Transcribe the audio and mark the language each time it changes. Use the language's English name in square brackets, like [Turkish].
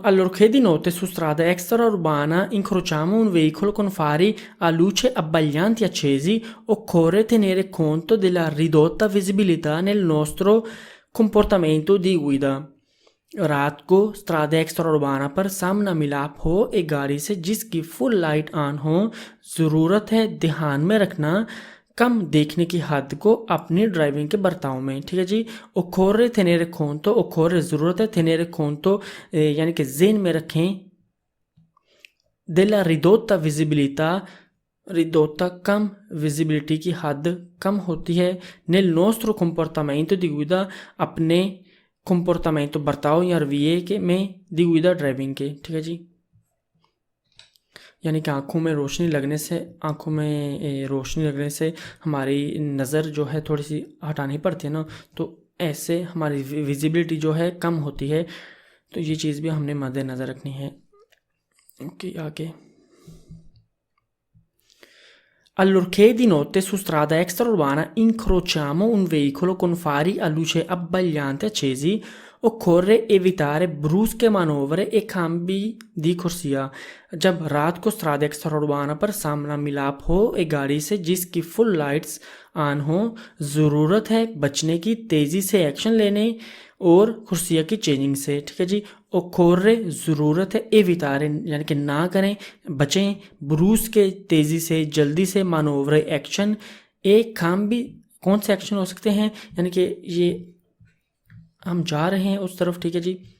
[Italian] Allorché di notte su strada extraurbana incrociamo un veicolo con fari a luce abbaglianti accesi, occorre tenere conto della ridotta visibilità nel nostro comportamento di guida। [Hindi] रात को स्ट्रादा एक्स्ट्राउर्बाना पर सामना मिलाप हो एक गाड़ी से जिसकी फुल लाइट ऑन हो, ज़रूरत है ध्यान में रखना कम देखने की हद को अपनी ड्राइविंग के बर्ताव में। ठीक है जी। ओकोरे थेनेरे खोंतो, ओकोरे ज़रूरत है, थेनेरे खोंतो यानी कि जेन में रखें, डेला रिदोता विजिबिलिटा, रिदोता कम, विजिबिलिटी की हद कम होती है, nail nostro [Italian] comportamento di guida [Hindi] अपने [Italian] comportamento [Hindi] बर्ताव या रवैये के में दी गुइदा ड्राइविंग के। ठीक है जी। यानी कि आँखों में रोशनी लगने से, आँखों में रोशनी लगने से हमारी नज़र जो है थोड़ी सी हटानी पड़ती है ना, तो ऐसे हमारी विजिबिलिटी जो है कम होती है। तो ये चीज़ भी हमने मद्देनज़र रखनी है। ओके, आगे। [Italian] Allorché di notte su strada extraurbana incrociamo un veicolo con fari a luce abbagliante accesi, occorre evitare brusche manovre e cambi di corsia। [Hindi] जब रात को स्ट्रादा एक्स्ट्राउर्बाना पर सामना मिलाप हो एक गाड़ी से जिसकी फुल लाइट्स ऑन हो, ज़रूरत है बचने की, तेज़ी से एक्शन लेने और कुर्सिया की चेंजिंग से। ठीक है जी। ओकोर्रे ज़रूरत है, एवितारे यानी कि ना करें, बचें, ब्रूस के तेज़ी से, जल्दी से, मानोवरे एक्शन, एक काम भी कौन से एक्शन हो सकते हैं, यानी कि ये हम जा रहे हैं उस तरफ। ठीक है जी।